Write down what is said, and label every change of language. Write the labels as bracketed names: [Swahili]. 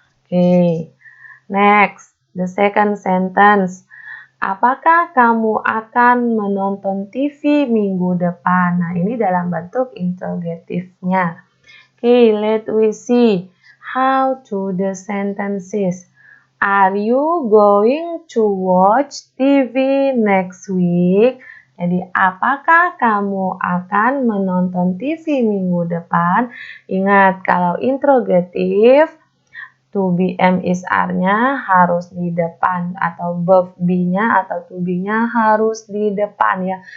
[English] Oke, next, the second sentence. [Indonesian] Apakah kamu akan menonton TV minggu depan? Nah, ini dalam bentuk interrogative-nya. [English] Okay, let we see how to the sentences. Are you going to watch TV next week? [Indonesian] Jadi, apakah kamu akan menonton TV minggu depan? Ingat, kalau interrogative, to be am is are-nya harus di depan atau verb be-nya atau to be-nya harus di depan ya.